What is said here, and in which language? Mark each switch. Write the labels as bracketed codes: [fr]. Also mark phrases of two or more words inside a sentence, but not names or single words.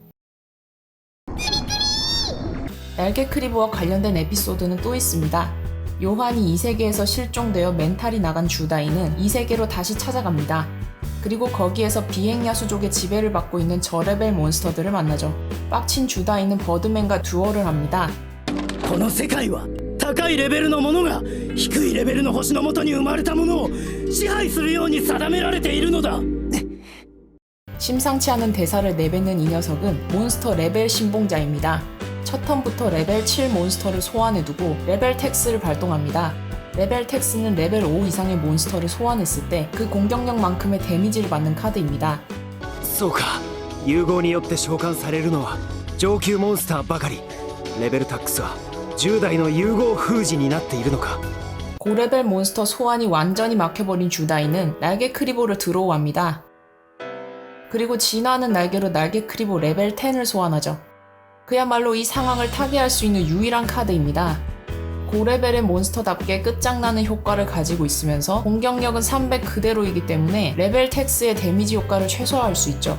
[ko] 날개 크리보와 관련된 에피소드는 또 있습니다. 요한이 이 세계에서 실종되어 멘탈이 나간 주다이는 이 세계로 다시 찾아갑니다. 그리고 거기에서 비행야수족의 지배를 받고 있는 저레벨 몬스터들을 만나죠. 빡친 주다이는 버드맨과 듀얼을 합니다. [ja] この世界は高いレベルのものが低いレベルの星のもとに生まれたものを支配するように定められているのだ。 [ko] 심상치 않은 대사를 내뱉는 이 녀석은 몬스터 레벨 신봉자입니다. 첫 턴부터 레벨 7 몬스터를 소환해두고 레벨 텍스를 발동합니다. 레벨 텍스는 레벨 5 이상의 몬스터를 소환했을 때 그 공격력만큼의 데미지를 받는 카드입니다. [ja] そうか、融合によって召喚されるのは上級モンスターばかり。レベルタックスは10代の融合封じになっているのか。 [ko] 고레벨 몬스터 소환이 완전히 막혀버린 주다이는 날개 크리보를 드로우합니다. 그리고 진화하는 날개로 날개 크리보 레벨 10을 소환하죠. 그야말로 이 상황을 타개할 수 있는 유일한 카드입니다. 고레벨의 몬스터답게 끝장나는 효과를 가지고 있으면서 공격력은 300 그대로이기 때문에 레벨 텍스의 데미지 효과를 최소화할 수 있죠.